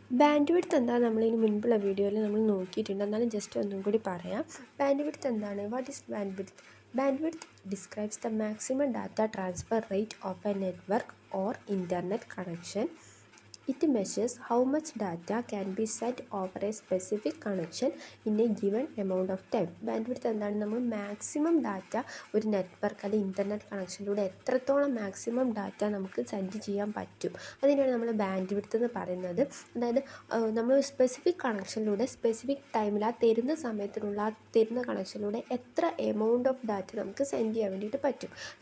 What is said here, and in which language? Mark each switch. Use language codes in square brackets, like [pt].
[ml] Band width എന്താണെന്ന് നമ്മളിതിന് മുൻപുള്ള വീഡിയോയിൽ നമ്മൾ നോക്കിയിട്ടുണ്ട്. എന്നാലും ജസ്റ്റ് ഒന്നും കൂടി പറയാം. ബാൻഡ് വിഡ്ത്ത് എന്താണ്? [en] What is bandwidth? Bandwidth describes the maximum data transfer rate of a network or internet connection. It measures how much data can be sent over a specific connection in a given amount of time. [ml] Band width എന്താണ്? നമ്മൾ maximum data ഒരു network അല്ലെങ്കിൽ internet കണക്ഷനിലൂടെ എത്രത്തോളം maximum data നമുക്ക് send ചെയ്യാൻ പറ്റും, അതിനാണ് നമ്മൾ ബാൻഡ് വിഡ്ത്ത് എന്ന് പറയുന്നത്. അതായത് നമ്മൾ സ്പെസിഫിക് കണക്ഷനിലൂടെ സ്പെസിഫിക് ടൈമിൽ ആ തരുന്ന സമയത്തിനുള്ള ആ തരുന്ന കണക്ഷനിലൂടെ എത്ര എമൗണ്ട് ഓഫ് ഡാറ്റ നമുക്ക് സെൻഡ് ചെയ്യാൻ വേണ്ടിയിട്ട് പറ്റും.